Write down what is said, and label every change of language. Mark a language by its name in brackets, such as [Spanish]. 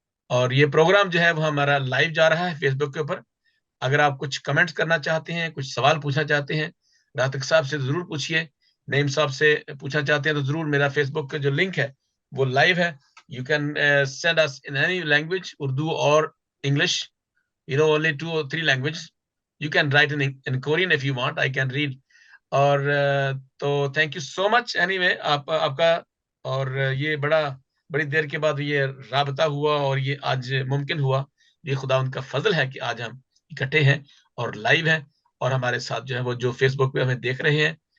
[Urdu] اور یہ پروگرام جو ہے وہ ہمارا لائیو جا رہا ہے فیس بک کے اوپر۔ اگر آپ کچھ کمنٹس کرنا چاہتے ہیں، کچھ سوال پوچھنا چاہتے ہیں، راتق صاحب سے ضرور پوچھیے، نعیم صاحب سے پوچھنا چاہتے ہیں تو ضرور، میرا فیس بک کا جو لنک ہے وہ لائیو ہے، [English] you can send us in any language, [Urdu] Urdu اور English, [English] only 2 or 3 languages. You can write in Korean if you want, I can read. [Urdu] اور تو [English] thank you so much anyway [Urdu] آپ کا، اور یہ بڑی دیر کے بعد یہ رابطہ ہوا اور یہ آج ممکن ہوا، یہ خدا ان کا فضل ہے کہ آج ہم اکٹھے ہیں اور لائیو ہیں، اور ہمارے ساتھ جو ہے وہ جو فیس بک پہ ہمیں دیکھ رہے ہیں،